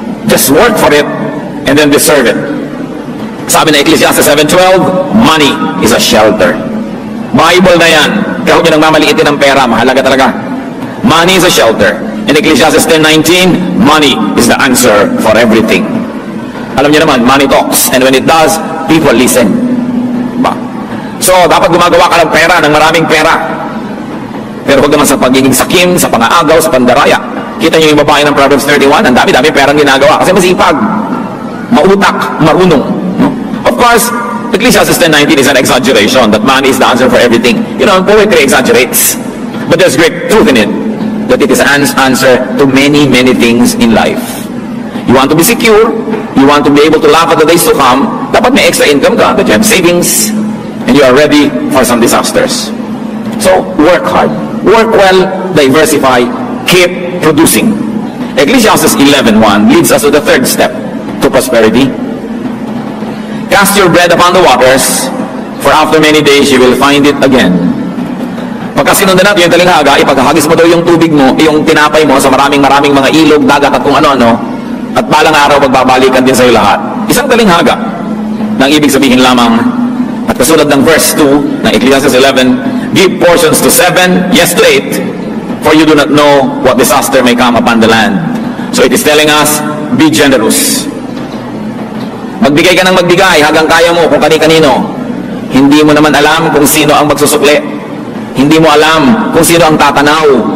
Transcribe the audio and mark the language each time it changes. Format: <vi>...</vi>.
<en>Just work for it, and then deserve it.</en> <tl>Sabi na</tl> <en>Ecclesiastes 7:12, money is a shelter.</en> <tl>Bible na yan. Kaya huwag nyo nang mamaliitin ang pera, mahalaga talaga.</tl> <en>Money is a shelter. In Ecclesiastes 10:19, money is the answer for everything.</en> <tl>Alam niyo naman,</tl> <en>money talks, and when it does, people listen. Ba?</en> <tl>So, dapat gumagawa ka ng pera, ng maraming pera. Pero huwag naman sa pagiging sakim, sa pangaagaw, sa pandaraya. Kita niyo yung babae ng Proverbs 31, ang dami-dami perang ginagawa. Kasi masipag, mautak, marunong. No?</tl> <en>Of course, Ecclesiastes 10:19 is an exaggeration, that money is the answer for everything. You know, poetry exaggerates. But there's great truth in it, that it is an answer to many, many things in life. You want to be secure, you want to be able to laugh at the days to come,</en> <tl>dapat may extra income ka,</tl> <en>that you have savings, and you are ready for some disasters. So, work hard. Work well, diversify, keep producing. Ecclesiastes 11:1 leads us to the third step to prosperity. Cast your bread upon the waters, for after many days you will find it again.</en> <tl>Pagka sinundan natin yung talinghaga, ipaghahagis mo daw yung tubig mo, yung tinapay mo sa maraming mga ilog, dagat at kung ano-ano, at balang araw magbabalikan din sa iyo lahat. Isang talinghaga, nang ibig sabihin lamang. At kasunod ng verse 2 ng</tl> <en>Ecclesiastes 11, give portions to 7, yes to 8, for you do not know what disaster may come upon the land. So it is telling us, be generous.</en> <tl>Magbigay ka ng magbigay hanggang kaya mo kung kani-kanino. Hindi mo naman alam kung sino ang magsusukli. Hindi mo alam kung sino ang tatanaw.</tl>